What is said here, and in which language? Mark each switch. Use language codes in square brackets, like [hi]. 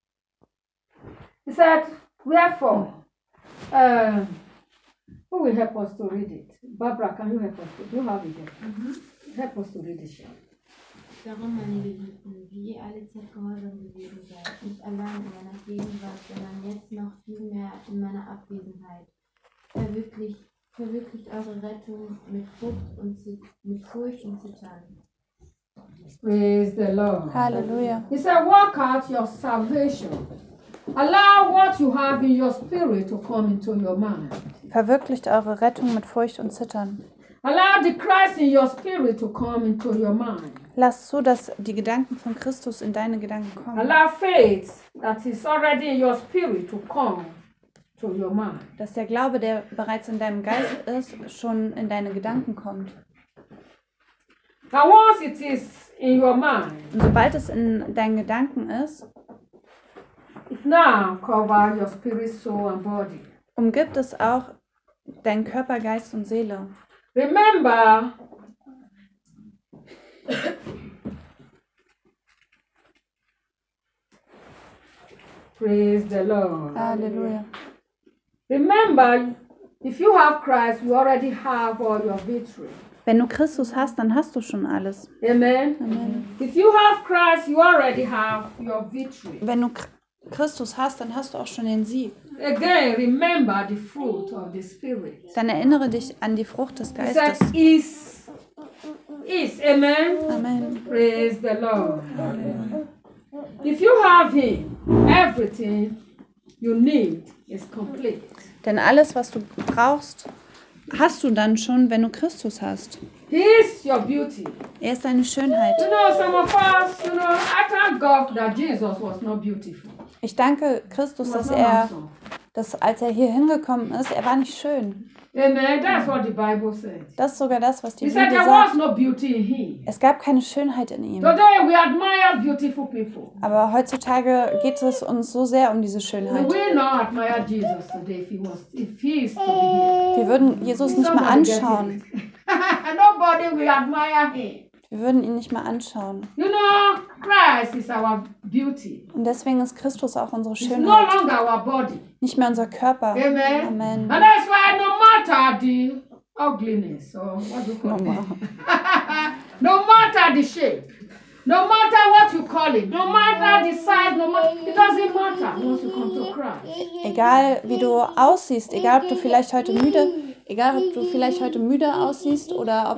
[en] Verse 12. Philippians 2:12. He said, wherefore, who will help us to read it? Barbara, can you help us? Do you have it there? Mm-hmm. Help us to read it. [de] Darum, meine Lieben, wie alle Zeit gehorsam gewesen seid, nicht allein in meiner Gegenwart, sondern jetzt noch viel mehr in meiner Abwesenheit. Verwirklicht eure Rettung mit Frucht und mit Furcht und Zittern. [en] Praise the Lord. Hallelujah. He said, work out your salvation. Allow what you have in your spirit to come into your mind. [de] Verwirklicht eure Rettung mit Furcht und Zittern. [en] Allow the Christ in your spirit to come into your mind. [de] Lass zu, dass die Gedanken von Christus in deine Gedanken kommen. [en] Allow faith that is already in your spirit to come to your mind. [de] Dass der Glaube, der bereits in deinem Geist ist, schon in deine Gedanken kommt. [en] Now once it is in your mind. [de] Und sobald es in deinen Gedanken ist, [en] it now cover your spirit, soul and body. [de] Umgibt es auch deinen Körper, Geist und Seele. [en] Remember. Praise the Lord. Hallelujah. Remember, if you have Christ, you already have all your victory. [de] Wenn du Christus hast, dann hast du schon alles. [en] Amen. [de] Amen. [en] If you have Christ, you already have your victory. [de] Wenn du Christus hast, dann hast du auch schon den Sieg. [en] Again, remember the fruit of the Spirit. [de] Dann erinnere dich an die Frucht des Geistes. [en] Is. Amen. [de] Amen. [en] Praise the Lord. Amen. If you have him, everything you need is complete. [de] Denn alles, was du brauchst, hast du dann schon, wenn du Christus hast. [en] He is your beauty. [de] Er ist deine Schönheit. [en] You know, some of us, you know, I thank God that Jesus was not beautiful. [de] Ich danke Christus, dass er, dass als er hier hingekommen ist, er war nicht schön. [en] Amen. That's what the Bible says. [de] Das ist sogar das, was die [en] He [de] Bibel [en] said, there [de] sagt. [en] Was no beauty in him. [de] Es gab keine Schönheit in ihm. [en] Today we admire beautiful people. [de] Aber heutzutage geht es uns so sehr um diese Schönheit. [en] We will not admire Jesus today if he is to be here. [de] Wir würden Jesus nicht mal anschauen. [en] Nobody will admire him. [de] Wir würden ihn nicht mehr anschauen. [en] You know, Christ is our beauty. [de] Und deswegen ist Christus auch unsere Schönheit. [en] No longer our body. [de] Nicht mehr unser Körper. [en] Amen. [de] Amen. [en] And that's why no matter the ugliness or what you call Mama. It. No matter the shape. No matter what you call it. No matter the size. No matter. It doesn't matter once you come to Christ. [de] Egal wie du aussiehst, egal ob du vielleicht heute müde. Egal, ob du vielleicht heute müde aussiehst oder ob